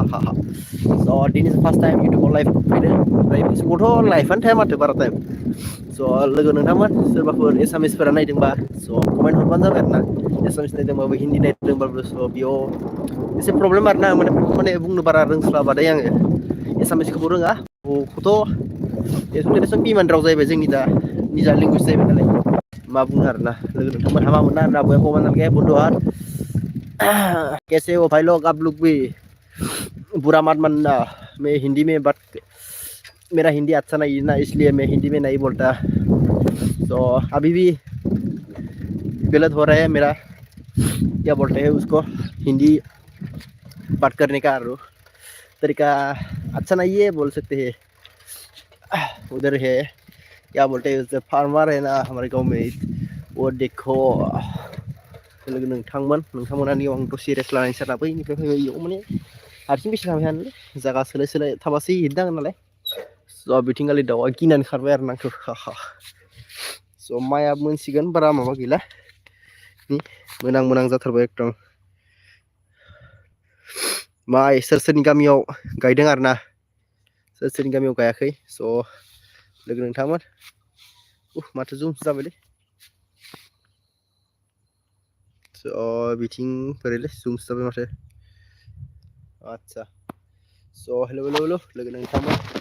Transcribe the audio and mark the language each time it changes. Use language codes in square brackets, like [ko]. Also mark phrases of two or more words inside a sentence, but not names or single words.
[brx] स' दिनै [en] first time [brx] इउटुबाव लाइभ फैदों ओमफ्राय फेसबुकावथ' लाइभआनो थाया माथो बारा टाइम स' लोगो नोंथांमोन सोरबाफोर एसामिसफोरा नायदोंबा स' कमेन्ट हरबानो जाबाय आरोना एसामिस नायदोंबाबो हिन्दी नायदोंबाबो स' बेयाव एसे प्रब्लेम आरोना माने बुंनो बारा रोंस्लाबादै आङो एसामिसखौबो रोङा बर'खौथ' बिमान राव जाहैबाय जोंनि दा निजा लेंगुवेज जाहैबाय नालाय मा बुङो आरोना लोगो नोंथांमोन हामा मोना आरोना बया [hi] कमेन्ट डालके बन्धुआत कैसे हो भाई लोग आप लोग भी बुरा मत मानना मैं हिंदी में बात मेरा हिंदी अच्छा नहीं है ना इसलिए मैं हिंदी में नहीं बोलता तो अभी भी गलत हो रहा है मेरा क्या बोलते हैं उसको हिंदी बात करने का तरीका अच्छा नहीं है बोल सकते हैं उधर है क्या बोलते हैं उधर फार्मर है ना हमारे गांव में वो देखो [brx] लोगो नोंथांमोना नियाव आं दसे रेस्ट लानायनि साना बैनिफ्राय फैबाय इयाव माने हारसिं बेसे थाबाय थानो जायगा सोलाय थाबासो हैनांगोन नालाय स' बिथिंगालि दाउआ गिनानै खारबाय आरो आंखौ स' माइआ मोनसिगोन बारा माबा गैला मोनां जाथारबाय एकदम माइ सोरनि गामियाव गायदों आरोना सोरनि गामियाव गायाखै स' लोगो नोंथांमोन माथो जुमसो जाबायलै स' बिथिं बोरैलै जुमसो जाबाय माथो आदसा स' हेलौ लोगो नोंथांमोन